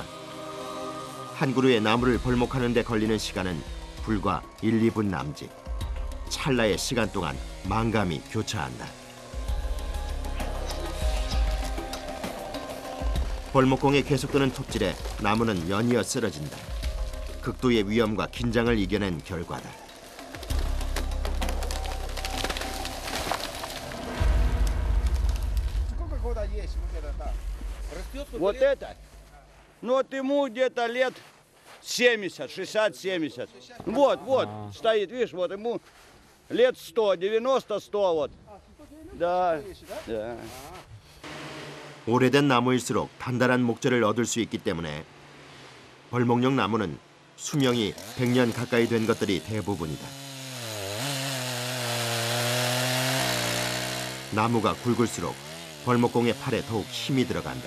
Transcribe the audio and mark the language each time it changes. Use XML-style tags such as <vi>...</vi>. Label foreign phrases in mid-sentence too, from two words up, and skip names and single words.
<ko>한 그루의 나무를 벌목하는 데 걸리는 시간은 불과 1, 2분 남짓. 찰나의 시간 동안 망감이 교차한다. 벌목공에 계속되는 톱질에 나무는 연이어 쓰러진다. 극도의 위험과 긴장을 이겨낸 결과다.</ko> <ru>Сколько года есть вот это так? Вот это. Ну вот ему где-то лет 70, 60-70. Вот, стоит, видишь, вот ему лет 100, 90-100 вот. Да, да.</ru> <ko>오래된 나무일수록 단단한 목재를 얻을 수 있기 때문에 벌목용 나무는 수명이 100년 가까이 된 것들이 대부분이다. 나무가 굵을수록 벌목공의 팔에 더욱 힘이 들어간다.</ko>